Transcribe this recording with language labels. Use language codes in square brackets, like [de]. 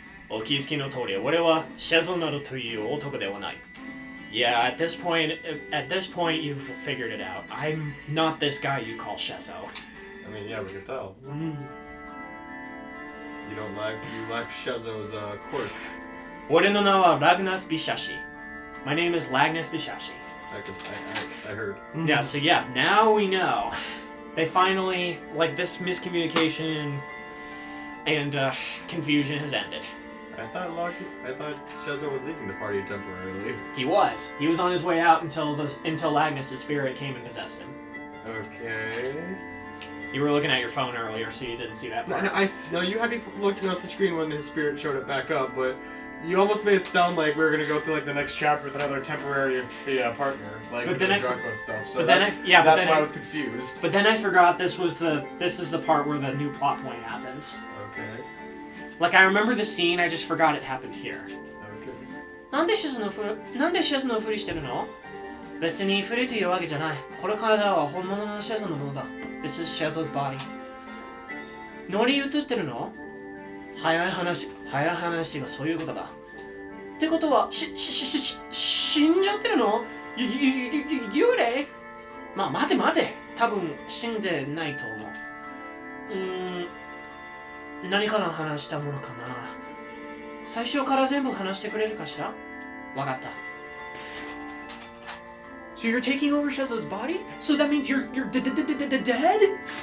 [ja] お気づきの通り、俺はシェゾなどという男ではない。 [en] Yeah, at this point, you've figured it out. I'm not this guy you call Schezo. I mean, yeah, we can tell. You lack Schezo's quirk. 俺の名はラグナス・ビシャシ。 My name is Lagnus Bishashi. I heard. Yeah, so yeah, now we know. They finally, like, this miscommunication and confusion has ended. I thought Schezo was leaving the party temporarily. He was. He was on his way out until Lagnus' spirit came and possessed him. Okay. You were looking at your phone earlier, so you didn't see that part. No, you had me looking at the screen when his spirit showed it back up, but you almost made it sound like we were gonna go through like the next chapter with another temporary partner, like But then Dracula and stuff. So but that's why I was confused. But then I forgot this is the part where the new plot point happens. Okay. Like, I remember the scene, I just forgot it happened here. Okay. [ja] なんでシェズのふりしてるの。別にふりというわけじゃない。この体は本物のシェズのものだ。 This is Schezo's body. 乗り移ってるの。早い話がそういうことだ。ってことは、死んじゃってるの。幽霊。まあ、待て。多分死んでないと思う。何から話したものかな。最初から全部話してくれるかしら。わかった。 [en] So you're taking over Schezo's body? So that means you're dead?